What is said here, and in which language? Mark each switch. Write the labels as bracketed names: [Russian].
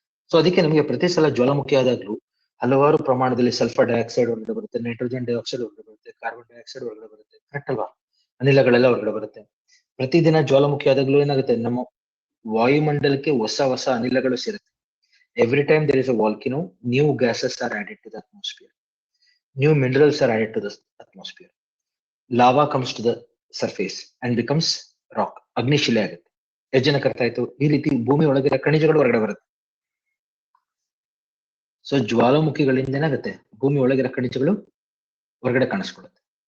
[Kannada] So ಅದಕ್ಕೆ ನಮಗೆ ಪ್ರತಿ ಸಲ ಜ್ವಾಲಾಮುಖಿ ಆದಾಗ್ಲೂ ಹಲವಾರು ಪ್ರಮಾಣದಲ್ಲಿ ಸಲ್ಫರ್ ಡೈಆಕ್ಸೈಡ್ ಹೊರಗಡೆ ಬರುತ್ತೆ, ನೈಟ್ರೋಜನ್ ಡೈಆಕ್ಸೈಡ್ ಹೊರಗಡೆ ಬರುತ್ತೆ, ಕಾರ್ಬನ್ ಡೈಆಕ್ಸೈಡ್ ಹೊರಗಡೆ ಬರುತ್ತೆ, ಕರೆಕ್ಟ್ ಅಲ್ವಾ? ಅನಿಲಗಳೆಲ್ಲ ಹೊರಗಡೆ ಬರುತ್ತೆ. ಪ್ರತಿದಿನ ಜ್ವಾಲಾಮುಖಿ ಆದಾಗ್ಲೂ ಏನಾಗುತ್ತೆ, ನಮ್ಮ ವಾಯುಮಂಡಲಕ್ಕೆ ಹೊಸ ಅನಿಲಗಳು ಸೇರುತ್ತೆ. [English] Every time there is a volcano, new gases are added to the atmosphere. New minerals are added to the atmosphere. Lava comes to the surface and becomes rock. [Kannada] ಅಗ್ನಿಶಿಲೆ ಆಗುತ್ತೆ. ಎಷ್ಟು ಜನಕ್ಕೆ ಅರ್ಥ ಆಯ್ತು? ಈ ರೀತಿ ಭೂಮಿ ಒಳಗಿರೋ ಖನಿಜಗಳು ಹೊರಗಡೆ ಬರುತ್ತೆ. ಸೊ ಜ್ವಾಲಾಮುಖಿಗಳಿಂದ ಏನಾಗುತ್ತೆ, ಭೂಮಿ ಒಳಗಿರೋ ಖನಿಜಗಳು ಹೊರಗಡೆ ಕಾಣಿಸ್ಕೊಳ್ಳುತ್ತೆ.